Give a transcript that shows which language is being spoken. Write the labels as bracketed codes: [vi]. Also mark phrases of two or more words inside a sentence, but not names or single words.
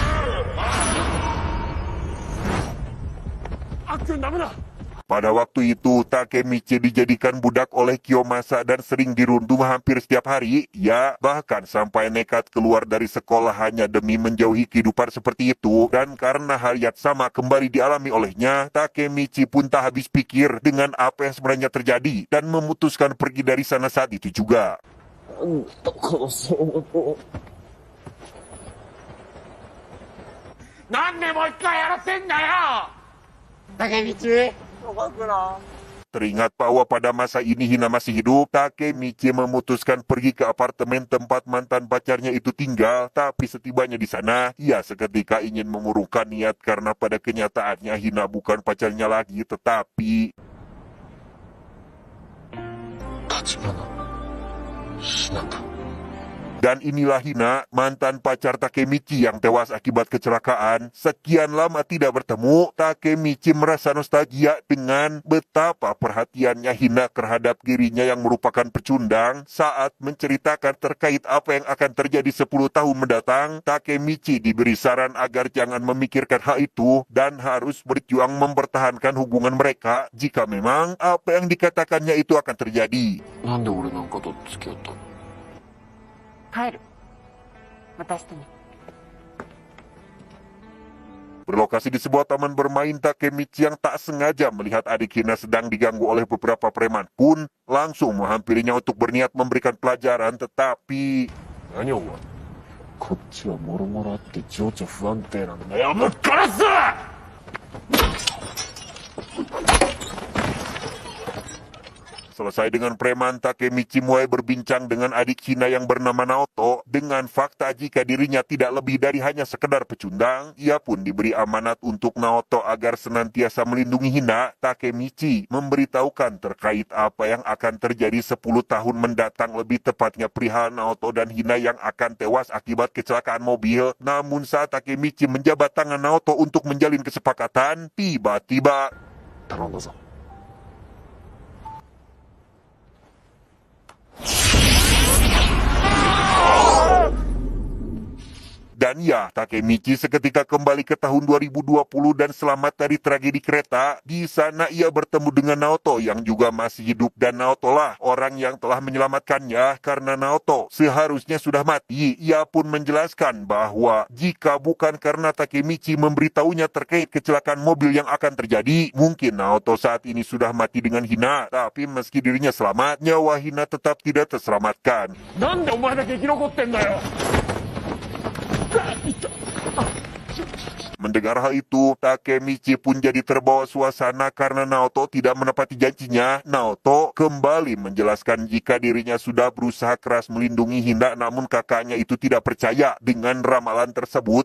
[id] Pada waktu itu, Takemichi dijadikan budak oleh Kiyomasa dan sering dirundung hampir setiap hari. Ya, bahkan sampai nekat keluar dari sekolah hanya demi menjauhi kehidupan seperti itu. Dan karena hal yang sama kembali dialami olehnya, Takemichi pun tak habis pikir dengan apa yang sebenarnya terjadi dan memutuskan pergi dari sana saat itu juga. [ja] なんでもう一回やらせんだよ。竹道。 [id] Teringat bahwa pada masa ini Hina masih hidup, Takemichi memutuskan pergi ke apartemen tempat mantan pacarnya itu tinggal. Tapi setibanya di sana, ia seketika ingin mengurungkan niat karena pada kenyataannya Hina bukan pacarnya lagi, tetapi [ja] 橘ひなた。 [id] dan inilah Hina, mantan pacar Takemichi yang tewas akibat kecelakaan. Sekian lama tidak bertemu, Takemichi merasa nostalgia dengan betapa perhatiannya Hina terhadap dirinya yang merupakan pecundang. Saat menceritakan terkait apa yang akan terjadi 10 tahun mendatang, Takemichi diberi saran agar jangan memikirkan hal itu dan harus berjuang mempertahankan hubungan mereka jika memang apa yang dikatakannya itu akan terjadi. [ja] なんで俺なんかと付き合ったの？帰る。私とね。 [id] Berlokasi di sebuah taman bermain, Takemichi yang tak sengaja melihat adik Hina sedang diganggu oleh beberapa preman pun langsung menghampirinya untuk berniat memberikan pelajaran, tetapi [ja] 何お前。こっちはもろもろあって情緒不安定なんだよ。もう殺す！ [id] Selesai dengan preman, Takemichi mulai berbincang dengan adik Hina yang bernama Naoto dengan fakta jika dirinya tidak lebih dari hanya sekedar pecundang. Ia pun diberi amanat untuk Naoto agar senantiasa melindungi Hina. Takemichi memberitahukan terkait apa yang akan terjadi 10 tahun mendatang, lebih tepatnya perihal Naoto dan Hina yang akan tewas akibat kecelakaan mobil. Namun saat Takemichi menjabat tangan Naoto untuk menjalin kesepakatan, tiba-tiba [ja] 頼んだぞ。 [id] Dan ya, Takemichi seketika kembali ke tahun 2020 dan selamat dari tragedi kereta. Di sana ia bertemu dengan Naoto yang juga masih hidup, dan Naoto lah orang yang telah menyelamatkannya karena Naoto seharusnya sudah mati. Ia pun menjelaskan bahwa jika bukan karena Takemichi memberitahunya terkait kecelakaan mobil yang akan terjadi, mungkin Naoto saat ini sudah mati dengan Hina. Tapi meski dirinya selamat, nyawa Hina tetap tidak terselamatkan. [ja] なんでお前だけ生き残ってんだよ。 [id] Mendengar hal itu, Takemichi pun jadi terbawa suasana karena Naoto tidak menepati janjinya. Naoto kembali menjelaskan jika dirinya sudah berusaha keras melindungi Hina, namun kakaknya itu tidak percaya dengan ramalan tersebut.